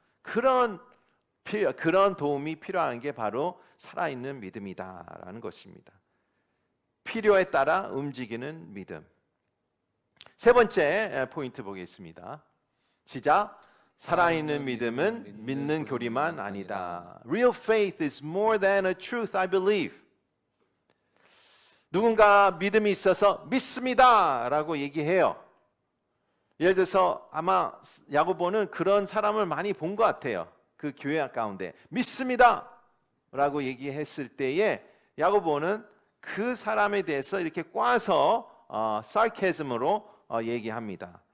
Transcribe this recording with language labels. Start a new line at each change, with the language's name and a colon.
Korean: 그런 도움이 필요한 게 바로 살아있는 믿음이다라는 것입니다. 필요에 따라 움직이는 믿음. 세 번째 포인트 보겠습니다. 시작. 살아있는 믿음은 믿는 교리만 아니다.
English: Real faith is more than a truth, I believe.
Korean: 누군가 믿음이 있어서 믿습니다라고 얘기해요. 예를 들어서 아마 야고보는 그런 사람을 많이 본 것 같아요. 그 교회 가운데 믿습니다라고 얘기했을 때에 야고보는 그 사람에 대해서 이렇게 꽈서 sarcasm으로 얘기합니다.